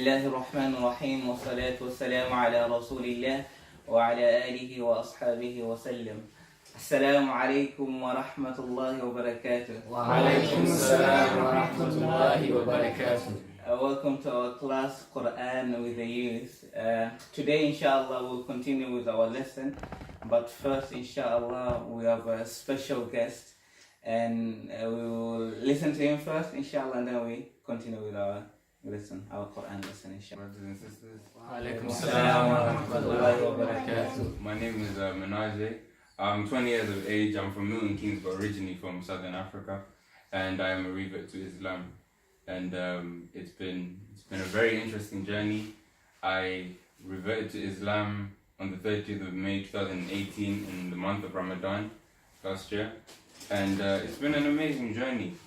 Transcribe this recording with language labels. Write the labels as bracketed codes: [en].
[ar] الرحمن الرحيم والصلاة والسلام على رسول الله وعلى آله وأصحابه وسلم. السلام عليكم ورحمة الله وبركاته. وعليكم السلام ورحمة الله وبركاته. [en] Welcome to our class Qur'an with the youth. Today inshallah we'll continue with our lesson, but first inshallah we have a special guest and we will listen to him first inshallah and then we continue with our lesson, our Qur'an lesson inshallah. Brothers and sisters, [ar] وعليكم السلام ورحمة الله وبركاته. [en] my name is Menaje. I'm 20 years of age. I'm from Milton Keynes, but originally from Southern Africa, and I am a revert to Islam. And it's been a very interesting journey. I reverted to Islam on the 30th of May 2018 in the month of Ramadan last year, and it's been an amazing journey.